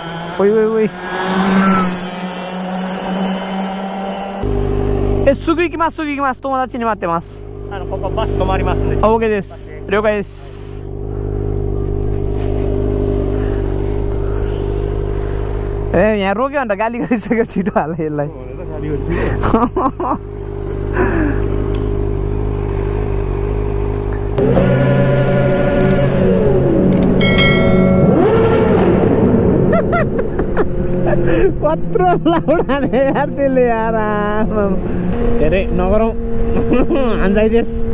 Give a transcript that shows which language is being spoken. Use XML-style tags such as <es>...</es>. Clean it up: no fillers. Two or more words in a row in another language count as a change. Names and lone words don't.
<ja>Uy, uy, uy. すぎいきます、すぎいきます. 友達に待ってます。ここバス止まりますんで。 OK です。了解です。</ja> <ne>यहाँ रोक्यो भने त गाली गरिसक्यो छिटो हाल यसलाई कत्रो लाउडाने यार त्यसले यार धेरै नगरौँ हान्जाइदेश</ne>